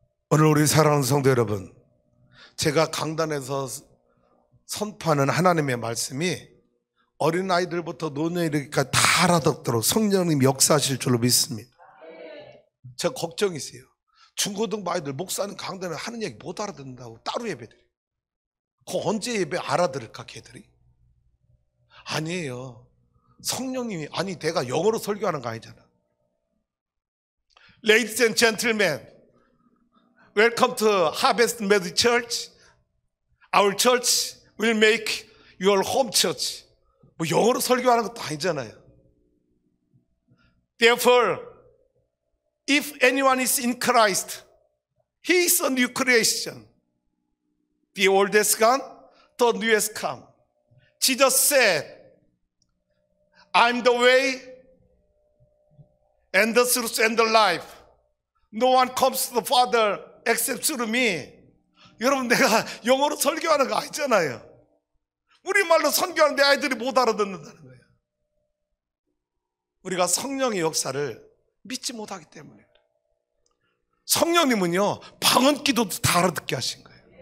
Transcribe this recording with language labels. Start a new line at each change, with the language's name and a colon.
Korean: 오늘 우리 사랑하는 성도 여러분, 제가 강단에서 선포하는 하나님의 말씀이 어린아이들부터 노년이까지 다 알아듣도록 성령님 역사하실 줄로 믿습니다. 제가 걱정이 있어요. 중고등부 아이들 목사님 강단에 하는 얘기 못 알아듣는다고 따로 예배드려요. 그 언제 예배 알아들을까 걔들이? 아니에요. 성령님이, 아니 내가 영어로 설교하는 거 아니잖아.
English: Ladies and gentlemen, welcome to Harvest Methodist Church. Our church will make your home church.
Korean: 뭐 영어로 설교하는 것도 아니잖아요.
English: Therefore, if anyone is in Christ, he is a new creation. The old has gone, the new has come. Jesus said, I'm the way and the truth and the life. No one comes to the Father except through me.
Korean: 여러분, 내가 영어로 설교하는 거 아니잖아요. 우리말로 선교하는데 아이들이 못 알아듣는다는 거예요. 우리가 성령의 역사를 믿지 못하기 때문에. 성령님은요, 방언 기도도 다 알아듣게 하신 거예요.